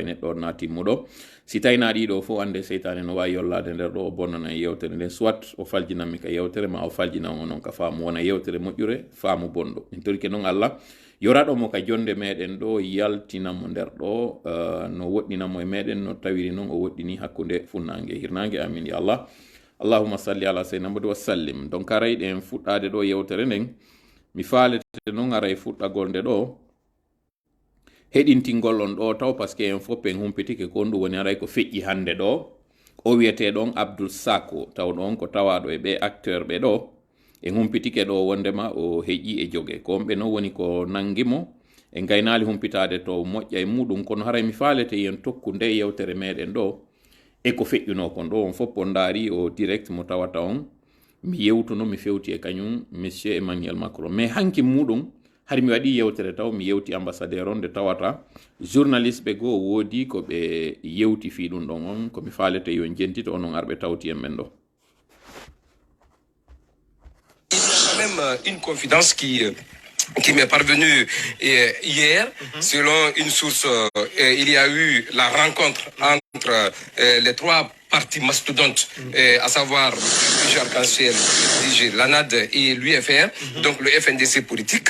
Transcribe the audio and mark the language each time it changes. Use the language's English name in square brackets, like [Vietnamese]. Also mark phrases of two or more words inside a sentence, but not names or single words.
[Fula] neɗɗo na timmuɗo si tawi na ɗiɗo fof ande seytane no wawi yollade nder ɗo o bonnana e yewtere nden soit o faljinanmi ka yewtere ma o faljinan onon ka faamu wona yewtere moƴƴure faamu bonɗo min torike noon Allah yoraɗomo ka jonde meɗen ɗo yaltinamo nder ɗo no woɗɗinamo e meɗen no tawiri noon o woɗɗini hakkude funnangue e hirnangue amin [Arabic] يا الله اللهم صل على سيدنا محمد وسلم [Fula] donc aray ɗen fuɗɗade ɗo yewtere nden mi faalete noon aray fuɗɗagol nde ɗo heɗintingol on ɗo taw [French] par ce que [Fula] en fof en humpitike ko on ɗum woni aray ko feƴƴi hande ɗo o wiyete ɗon Abdoul Sako taw ɗon ko tawaɗo e ɓe acteur ɓe ɗo e humpitike ɗo wondema o heƴƴi e jogue ko ɓe noon woni ko nangimo e gaynali humpitade to moƴƴa e muɗum kono haray mi faalete yen tokku nde yewtere meɗen ɗo e ko feƴƴuno kon ɗo on fof on daari o direct mo tawata on mi yewtuno mi fewti e kañum monsieur Emmanuel Macron mais hanki muɗum hari mi waɗi yewtere taw mi yewti ambassadeur on nde tawata journaliste ɓe goo woodi ko ɓe yewti fi ɗum ɗon on komi faalete yo jentito onon arɓe tawti en ɓen ɗo. [French] Même une confidence qui m'est parvenue hier, selon une source, il y a eu la rencontre entre les trois partis mastodontes, à savoir le Arc-en-Ciel, l'ANAD et l'UFR, donc le FNDC politique.